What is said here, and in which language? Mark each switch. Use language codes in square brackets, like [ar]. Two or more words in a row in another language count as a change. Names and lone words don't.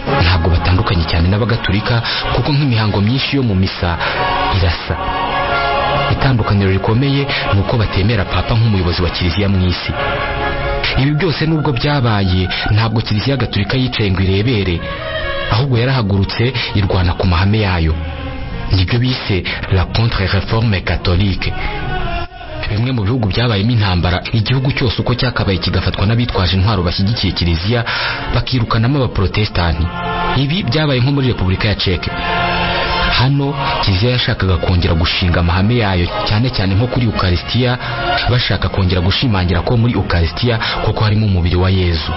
[rw] Ntabwo bitandukanye cyane n'abagatulika kuko nk'imihango myinshi yo mu misa irasa. Itandukaniro rikomeye ni uko batemera papa nk'umuyobozi wa kiliziya mu isi. Ibi byose nubwo byabaye ntabwo kiliziya gatulika yicaye ngo irebere, ahubwo yarahagurutse irwana ku mahame yayo. Nibyo bise [fr] la contre-réforme catholique. [rw] Bimwe mu bihugu byabayemo intambara, igihugu cyose uko cyakabaye kigafatwa n'abitwaje intwaro bashyigikiye kiliziya bakirukanamo abaprotestanti. Ibi byabaye nko muri Repubulika ya Czech. Hano kiliziya yashakaga kongera gushinga amahame yayo, cyane cyane nko kuri Eucharistia, bashaka kongera gushimangira ko muri Eucharistia koko harimo umubiri wa Yezu.